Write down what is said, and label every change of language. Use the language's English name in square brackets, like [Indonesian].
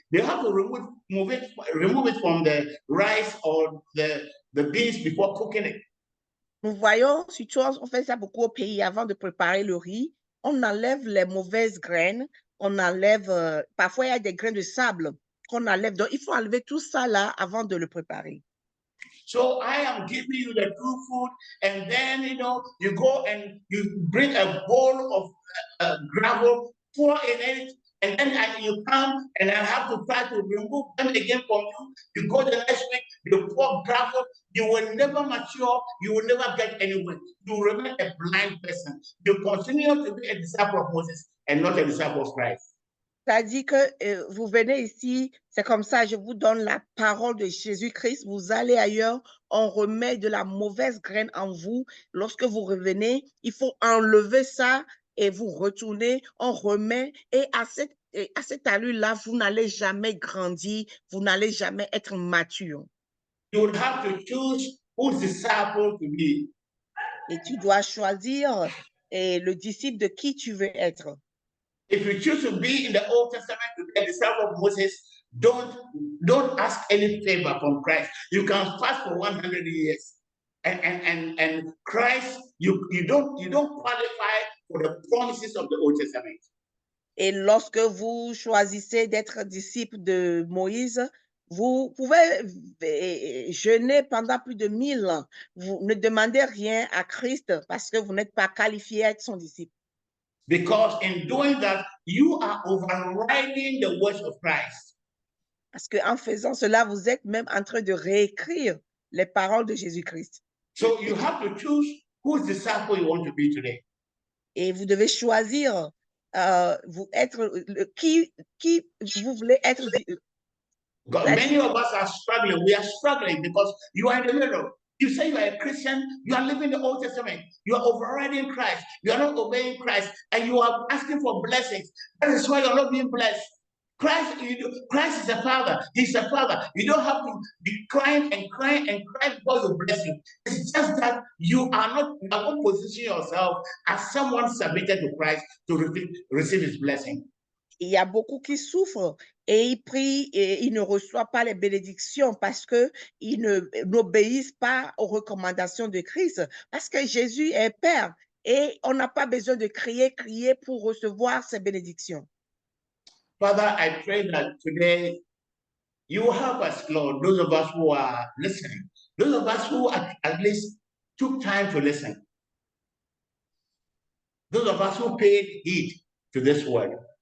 [English] They have to remove it from the rice or the beans before cooking it. [French] Nous voyons, surtout, on fait ça beaucoup au pays avant de préparer le riz. On enlève les mauvaises graines, on enlève, parfois il y a des grains de sable qu'on enlève. Donc, il faut enlever tout ça là avant de le préparer. [English] So I am giving you the true food, and then you go and you bring a bowl of gravel, pour in it, and then you come and I have to try to remove them again from you. You go the next week, you pour gravel, you will never mature, you will never get anywhere. You will remain a blind person. You continue to be a disciple of Moses and not a disciple of Christ. [French] C'est-à-dire que vous venez ici, c'est comme ça, je vous donne la parole de Jésus-Christ, vous allez ailleurs, on remet de la mauvaise graine en vous. Lorsque vous revenez, il faut enlever ça et vous retournez, on remet. Et à cette allure-là, vous n'allez jamais grandir, vous n'allez jamais être mature. [English] You would have to choose whose disciple to be. [French] Et tu dois choisir le disciple de qui tu veux être. [English] If you choose to be in the Old Testament to be a disciple of Moses, don't ask any favor from Christ. You can fast for 100 years. And Christ, you don't qualify for the promises of the Old Testament. [French] Et lorsque vous choisissez d'être disciple de Moïse, vous pouvez jeûner pendant plus de 1000 ans. Vous ne demandez rien à Christ parce que vous n'êtes pas qualifié à être son disciple. [English] Because in doing that, you are overriding the words of Christ. [French] Parce qu'en faisant cela, vous êtes même en train de réécrire les paroles de Jésus-Christ. [English] So you have to choose whose disciple you want to be today. [French] Et vous devez choisir vous être qui vous voulez être. [English] God, many of us are struggling. We are struggling because you are in the middle. You say you are a Christian, you are living the Old Testament, you are overriding Christ, you are not obeying Christ, and you are asking for blessings. That is why you're not being blessed. Christ is a father. He's a father. You don't have to be crying and crying and crying before you bless him. It's just that you are not positioning yourself as someone submitted to Christ to receive his blessing. [French] Il y a beaucoup qui souffrent et ils prient et ils ne reçoivent pas les bénédictions parce qu'ils n'obéissent pas aux recommandations de Christ. Parce que Jésus est Père et on n'a pas besoin de crier pour recevoir ces bénédictions. [English] Father, I pray that today you will help us, Lord, those of us who are listening, those of us who at least took time to listen, those of us who paid heed to this word.